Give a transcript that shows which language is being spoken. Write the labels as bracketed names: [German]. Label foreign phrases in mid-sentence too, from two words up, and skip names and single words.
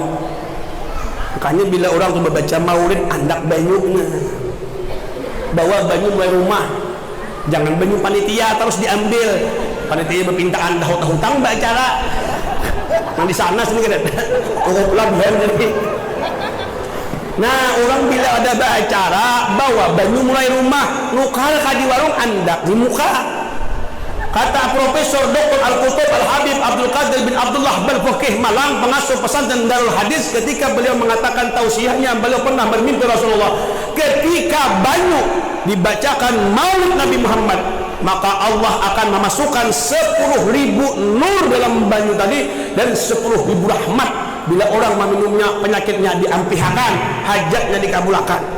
[Banjar] Makanya bila orang tuh membaca maulid andak banyunya bawa banyu mulai rumah, jangan banyu panitia terus diambil, panitia berpintaan hutang bacara yang di sana sini kan pelabuhan jadi. Nah orang bila ada acara bawa banyu mulai rumah nukar di warung andak di muka. [Indonesian] Kata Profesor Dr. Al-Qutub Al-Habib Abdul Qadir bin Abdullah Balfaqih Malang, pengasuh pesantren Darul Hadis, ketika beliau mengatakan tausiahnya, beliau pernah bermimpi Rasulullah ketika banyu dibacakan maulid Nabi Muhammad, maka Allah akan memasukkan 10.000 nur dalam banyu tadi dan 10.000 rahmat. Bila orang meminumnya penyakitnya diampihakan, hajatnya dikabulkan.